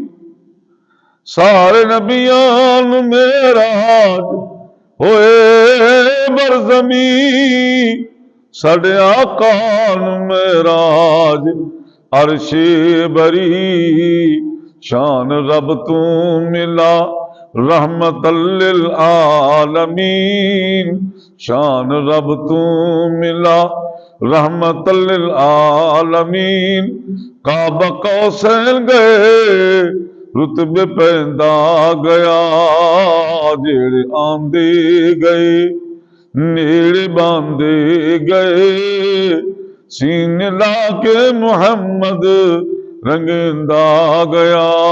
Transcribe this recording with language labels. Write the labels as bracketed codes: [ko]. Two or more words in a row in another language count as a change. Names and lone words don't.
[pa] سارے نبیاں نوں معراج ہوئے برزمیں، ساڈے آقا نوں معراج عرشِ بریں. شان رب تو ملا [ar] رحمةً للعالمين, [pa] شان رب تو ملا [ar] رحمةً للعالمين. [pa] کعبہ قوسین گئے رتبے پیندا گیا. جیہڑے آندے گئے نیڑے بانہدے گئے، سینے لا کے محمد رنگیندا گیا.